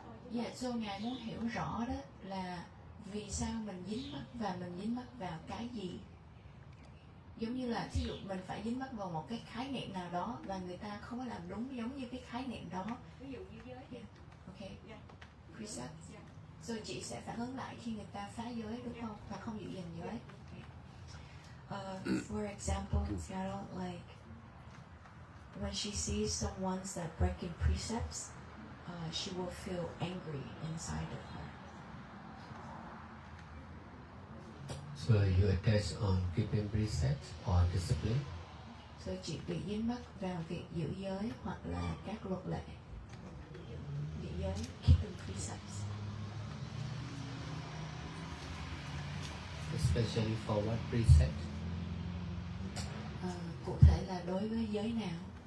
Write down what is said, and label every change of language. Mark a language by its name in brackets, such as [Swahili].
[Vietnamese] Dạ, so Ngài muốn hiểu rõ đó là vì sao mình dính mắc, và mình dính mắc vào cái gì. Giống như là thí dụ mình phải dính mắc vào một cái khái niệm nào đó và người ta không có làm đúng giống như cái khái niệm đó. Ví dụ như giới. [English] Yeah. Ok. Precept. [Vietnamese] Rồi chị sẽ phản ứng lại khi người ta phá giới, đúng không? Và không giữ gìn giới. [English] For example, like when she sees someone that breaking precepts, she will feel angry inside of her. So you attach on keeping precepts or discipline? [Vietnamese] So chị bị dính mắc vào việc giữ giới hoặc là các luật lệ. Giữ giới, keeping precepts. [English] Especially for what precept? [Vietnamese] Cụ thể là đối với giới nào?